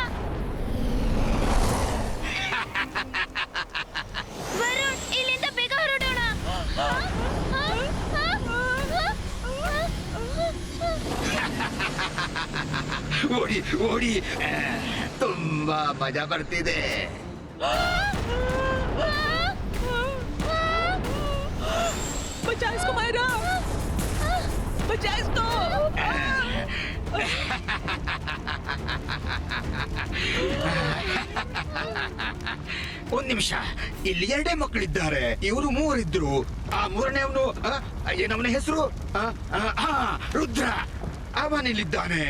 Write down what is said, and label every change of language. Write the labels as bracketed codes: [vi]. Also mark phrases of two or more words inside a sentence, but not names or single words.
[kn] ವರುಣ್, ಇಲ್ಲಿಂದ ಬೇಗ ಹೊರಡೋಣ. ಓಡಿ ಓಡಿ, ತುಂಬಾ ಮಜಾ ಬರ್ತಿದೆ. [hi] बचा इसको मायरा, बचा इसको. [kn] ಒಂದ್ ನಿಮಿಷ, ಇಲ್ಲಿ ಎರಡೇ ಮಕ್ಕಳಿದ್ದಾರೆ. ಇವರು ಮೂವರಿದ್ರು. ಆ ಮೂರನೇವನು ಏನವನ ಹೆಸರು? ರುದ್ರ. ಅವನಿಲ್ಲಿದ್ದಾನೆ.